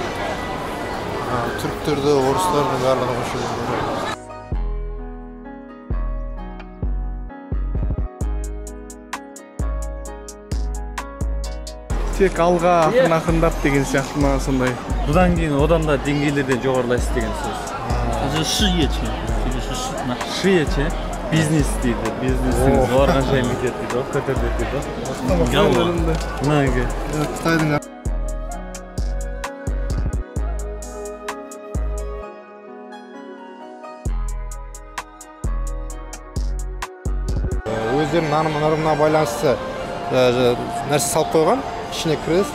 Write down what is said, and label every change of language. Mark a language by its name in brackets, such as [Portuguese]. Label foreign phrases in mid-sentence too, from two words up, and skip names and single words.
[Kazakh] Ағылшындарды Türkтерді, орыстардың барлығы қосылып. Тек алға ақырындап деген сияқты ма сондай. Бұдан кейін одан да деңгейлерде жоғарылайсыз деген сөз. [Chinese] 这是事业圈，这个是事业圈， [Kazakh] бизнес дейді, бизнесіңіз барғанша еңбек дейді, көтерді дейді. Қытайдың өздерінің нанымына байланысты нәрсе салып қойған, ішіне кіресің.